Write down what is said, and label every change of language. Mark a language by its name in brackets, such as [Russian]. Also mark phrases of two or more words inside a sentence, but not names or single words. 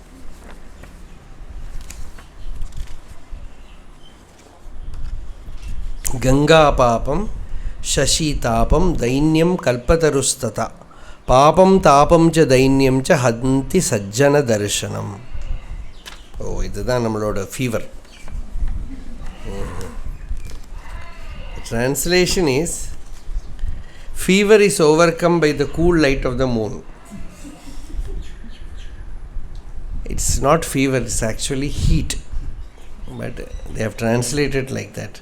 [Sanskrit] गङ्गा पापं, शशी तापं, दैन्यं कल्पतरुस्तथा, पापं तापं च दैन्यं च हन्ति सज्जन दर्शनम्. [Tamil] Oh, இதுதான் நம்மளோட fever. [English] The translation is, fever is overcome by the cool light of the moon. It's not fever, it's actually heat. But they have translated like that.